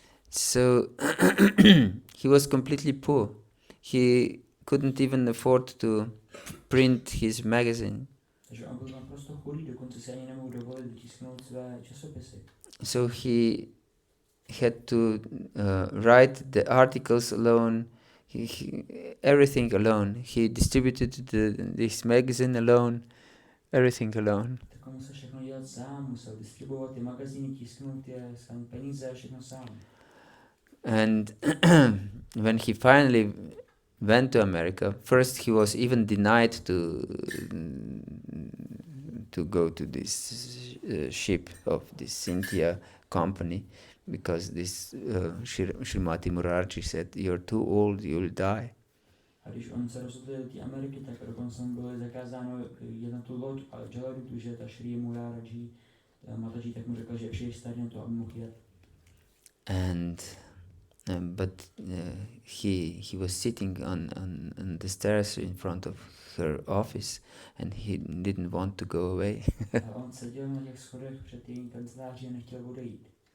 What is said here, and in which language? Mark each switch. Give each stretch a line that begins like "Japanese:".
English: So he was completely poor. He couldn't even afford to print his magazine.
Czech: Takže on byl naprosto chudý, dokonce si ani nemohl dovolit vytisknout své časopisy.
English: So he had to write the articles alone, everything alone. He distributed this magazine alone, everything alone.
Czech: Tak on musel všechno dělat sám, musel distribuovat ty magazíny, tisknout je, schánit peníze, všechno sám.
English: And when he finally went to America, first he was even denied to go to this ship of this India company, because this Srimati Murarji said, "You're too old, you'll die."
Czech: A když on se rozhodl do té Ameriky, tak dokonce mu bylo zakázáno jít na tu loď a železnici, že ta Šri Murarji Mataji tak mu řekla, že je příliš starý na to, aby mohl jet.
English: And but he was sitting on the stairs in front of her office, and he didn't want to go away.
Czech: A on seděl na těch schodech před její kanceláří a nechtěl odejít.